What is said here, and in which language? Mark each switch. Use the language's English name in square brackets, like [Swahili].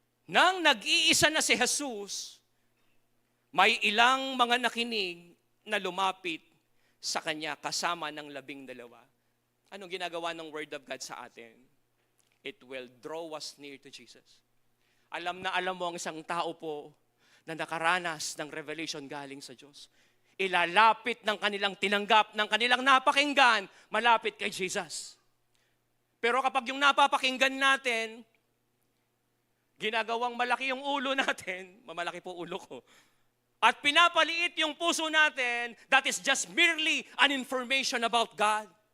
[Filipino] Nang nag-iisa na si Jesus, may ilang mga nakinig na lumapit sa kanya kasama ng 12. Anong ginagawa ng Word of God sa atin? [English] It will draw us near to Jesus. [Filipino] Alam na alam mo ang isang tao po na nakaranas ng revelation galing sa Diyos. Ilalapit ng kanilang tinanggap, ng kanilang napakinggan, malapit kay Jesus. Pero kapag yung napapakinggan natin, ginagawang malaki yung ulo natin, mamalaki po ulo ko, at pinapaliit yung puso natin, [English] that is just merely an information about God.